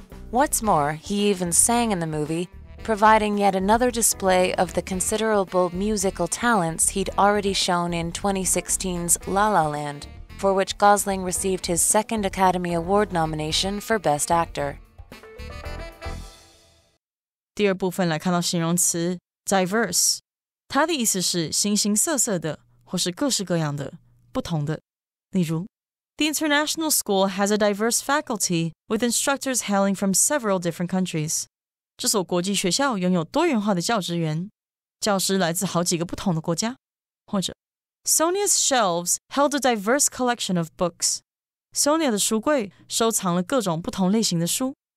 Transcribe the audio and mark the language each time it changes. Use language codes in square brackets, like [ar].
[en] What's more, he even sang in the movie, providing yet another display of the considerable musical talents he'd already shown in 2016's La La Land, for which Gosling received his second Academy Award nomination for Best Actor. [zh] 第二部分来看到形容词 diverse， 它的意思是形形色色的，或是各式各样的。不同的，例如 [en] The international school has a diverse faculty with instructors hailing from several different countries. [zh] 这所国际学校拥有多元化的教职员，教师来自好几个不同的国家。 [en] 或者 Sonia's shelves held a diverse collection of books. [zh] Sonia 的书柜收藏了各种不同类型的书。